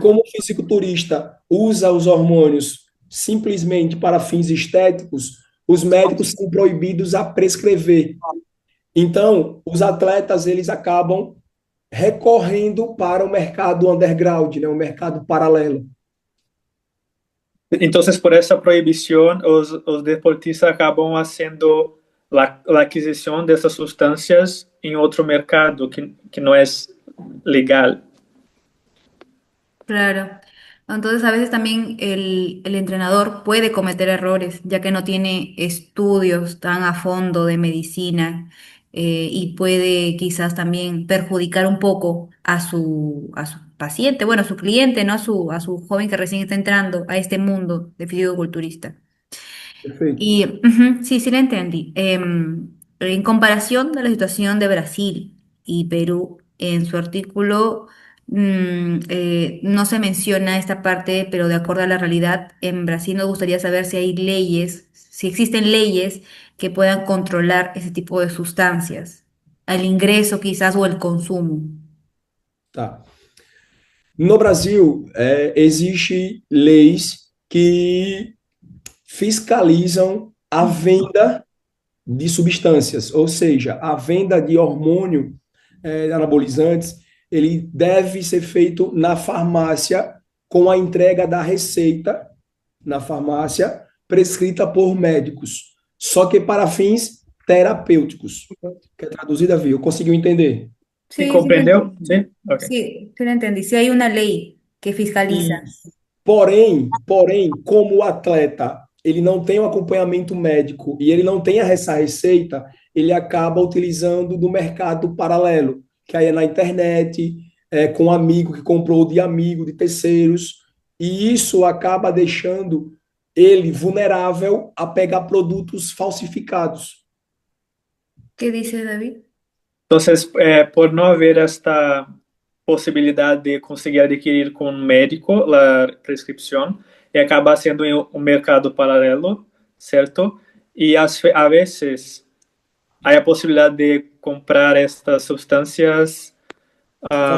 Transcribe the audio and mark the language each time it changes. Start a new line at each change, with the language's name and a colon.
Portuguese: como o fisiculturista usa os hormônios simplesmente para fins estéticos, os médicos são proibidos a prescrever. Então, os atletas eles acabam recorrendo para o mercado underground, né, o mercado paralelo.
Spanish: Entonces, por esa prohibición, los deportistas acaban haciendo la adquisición de esas sustancias en otro mercado que no es legal. claro. Entonces, a veces también el entrenador puede cometer errores, ya que no tiene estudios tan a fondo de medicina. y puede quizás también perjudicar un poco a su paciente, bueno, a su cliente, ¿no? A su joven que recién está entrando a este mundo de fisicoculturista.
Portuguese: Perfeito.
Spanish: Y ujú, sí, sí la entendí. En comparación de la situación de Brasil y Perú, en su artículo no se menciona esta parte, pero de acuerdo a la realidad, en Brasil nos gustaría saber si hay leyes, si existen leyes que puedan controlar ese tipo de sustancias, el ingreso quizás o el consumo.
Portuguese: Tá. No Brasil, existe leis que fiscalizam a venda de substâncias, ou seja, a venda de hormônio, anabolizantes, ele deve ser feito na farmácia com a entrega da receita na farmácia prescrita por médicos, só que para fins terapêuticos. Que é traduzida, viu? Conseguiu entender?
Spanish: ¿Sí Sí, sí lo comprendió? entendí. Sí, ok. Sí, sí lo entendí. Sí hay una ley que fiscaliza.
Portuguese: E, porém, como o atleta ele não tem o acompanhamento médico e ele não tem essa receita, ele acaba utilizando do mercado paralelo, que aí é na internet, com um amigo que comprou de amigo, de terceiros, e isso acaba deixando ele vulnerável a pegar produtos falsificados.
Spanish: ¿Qué dice David? Entonces, por no haber esta posibilidad de conseguir adquirir con un médico la prescripción, acaba siendo un mercado paralelo, ¿cierto? Y a veces hay la posibilidad de comprar estas sustancias ah,